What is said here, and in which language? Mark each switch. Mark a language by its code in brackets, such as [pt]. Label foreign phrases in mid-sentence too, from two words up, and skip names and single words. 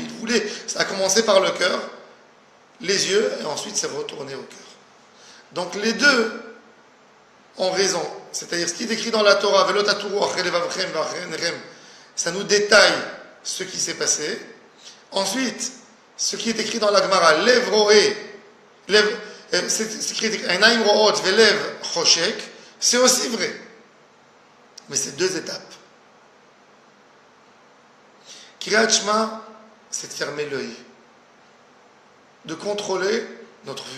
[fr] Ça a commencé par le cœur, les yeux, et ensuite c'est retourné au cœur. Donc les deux ont raison. C'est-à-dire ce qui est écrit dans la Torah, [he] ולא תתורו אחרי לבבכם ואחרי עיניכם, [fr] ça nous détaille ce qui s'est passé. Ensuite, ce qui est écrit dans la Gemara, [he] לב רואה, [fr] c'est écrit [he] עינים רואות ולב חושק, [fr] c'est aussi vrai. Mais c'est deux étapes. [he] קריאת שמע, [fr] c'est de fermer l'œil, de contrôler notre vue.